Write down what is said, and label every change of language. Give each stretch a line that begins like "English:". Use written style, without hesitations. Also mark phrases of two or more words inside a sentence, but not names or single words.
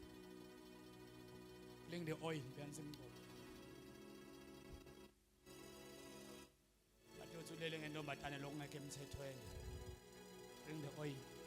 English: bring the oil
Zulu: bensimbo bathi uthulele ngentombathane lokungekho emthethweni
English: bring the oil.